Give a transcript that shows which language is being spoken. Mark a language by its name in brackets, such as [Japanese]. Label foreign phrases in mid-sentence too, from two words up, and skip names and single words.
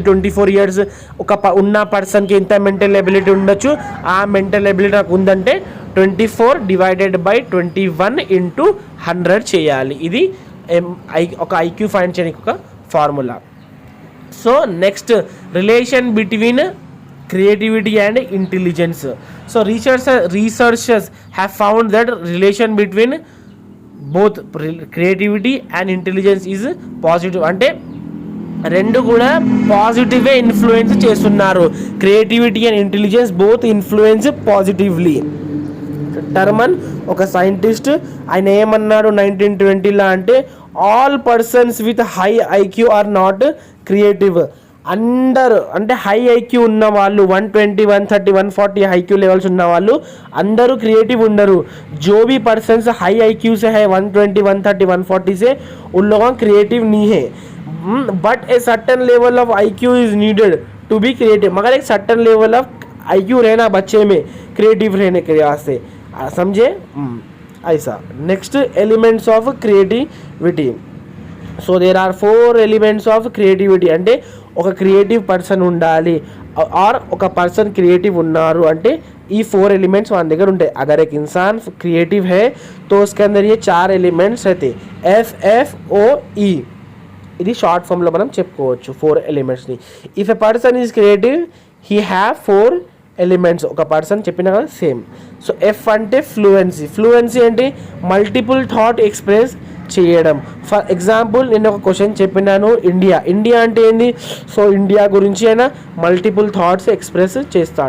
[Telugu] 24 ఇయర్స్ ఉన్న పర్సన్కి ఎంత [English] mental ability [Telugu] ఉండొచ్చు? ఆ [English] mental ability [Telugu] నాకు ఉందంటే 24 / 21 × 100 చేయాలి. ఇది ఒక [English] IQ find [Telugu] చేయడానికి ఒక ఫార్ములా. [English] So next relation between creativity and intelligence. So researchers have found that relation between both creativity and intelligence is positive. [Telugu] అంటే రెండు కూడా పాజిటివ్గా ఇన్ఫ్లుయెన్స్ చేస్తున్నారు. [English] Creativity and intelligence both influence positively. టర్మన్ ఒక సైంటిస్ట్, [Telugu] ఆయన ఏమన్నాడు 1920లా అంటే [English] All persons with high IQ are not creative. [Telugu] అందరు అంటే [English] high IQ [Telugu] ఉన్న వాళ్ళు 120, 130, 140 [English] IQ levels [Telugu] ఉన్న వాళ్ళు అందరూ క్రియేటివ్ ఉండరు. [Hindi] जो भी [English] persons high IQ [Hindi] से है 120, 130, 140 से उन लोगों क्रिएटिव नहीं है. [English] But a certain level of IQ is needed to be creative. [Hindi] मगर एक [English] certain level of IQ [Hindi] रहना बच्चे में क्रिएटिव रहने के वास्ते, समझे ऐसा. [English] Next elements of creativity. So there are 4 elements of creativity. [Telugu] అంటే ఒక [English] creative person [Telugu] ఉండాలి ఆర్ ఒక పర్సన్ క్రియేటివ్ ఉన్నారు అంటే ఈ 4 ఎలిమెంట్స్ మన దగ్గర ఉంటాయి. [Hindi] అగర్ एक इंसान क्रिएटिव है तो उसके अंदर ये 4 एलिमेंट्स रहते. [Telugu] FFOE ఇది షార్ట్ ఫామ్లో మనం చెప్పుకోవచ్చు 4 ఎలిమెంట్స్ని. [English] If a person is creative he have 4 elements. [Telugu] ఒక పర్సన్ చెప్పిన కదా సేమ్. సో F అంటే ఫ్లూయెన్సీ అంటే [English] multiple thought express [Telugu] చేయడం. [English] for example [Telugu] నేను ఒక క్వశ్చన్ చెప్పినాను, ఇండియా అంటే ఏంది? సో ఇండియా గురించి అయినా [English] multiple thoughts express [Telugu] చేస్తాడు.